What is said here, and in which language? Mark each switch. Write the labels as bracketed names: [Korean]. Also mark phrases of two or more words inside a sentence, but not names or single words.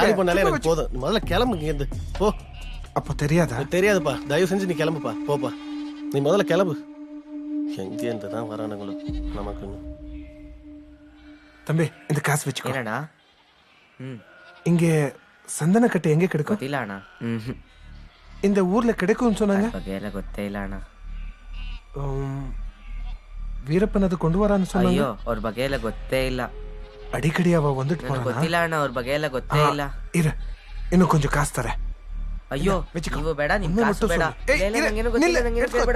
[Tamil] காலி பண்ணாலே எனக்கு போதும். முதல்ல கிளம்புங்க இங்க இருந்து. போ. அப்ப தெரியாதா? தெரியாதுப்பா. தயவு செஞ்சு நீ கிளம்புப்பா. போப்பா. நீ முதல்ல கிளம்பு. எங்க இருந்து தான் வரானுங்களோ நமக்கு. தம்பி இந்த காசு வச்சுக்கோ. என்னடா? இங்க சந்தன கட்டை எங்க கிடைக்கும்? [Kannada] ಗೊತ್ತಿಲ್ಲ ಅಣ್ಣ. [Tamil] இந்த ஊர்ல கிடைக்கும்னு சொன்னாங்க. [Kannada] ಬಗ್ಗೆ ಎಲ್ಲ ಗೊತ್ತೇ ಇಲ್ಲ ಅಣ್ಣ. [Tamil] வீரப்பன் அது கொண்டு வரான்னு சொன்னாங்க. [Kannada] ಅಯ್ಯೋ ಅವ್ರ ಬಗ್ಗೆ ಎಲ್ಲ ಗೊತ್ತೇ ಇಲ್ಲ. [Tamil] அடிக்கடி அவ வந்துட்டு போறானா? [Kannada] ಗೊತ್ತಿಲ್ಲ ಅಣ್ಣ, ಅವ್ರ ಬಗ್ಗೆ ಎಲ್ಲ ಗೊತ್ತೇ ಇಲ್ಲ. [Tamil] இரு, இன்னும் கொஞ்சம் காசு தரேன். [Kannada] ಅಯ್ಯೋ ನೀವು ಬೇಡ, ನಿಮ್ ಕಾಸು ಬೇಡ. ನಂಗೇನು ಗೊತ್ತಿಲ್ಲ, ನಂಗೇನು ಕೇಳ್ಬೇಡ.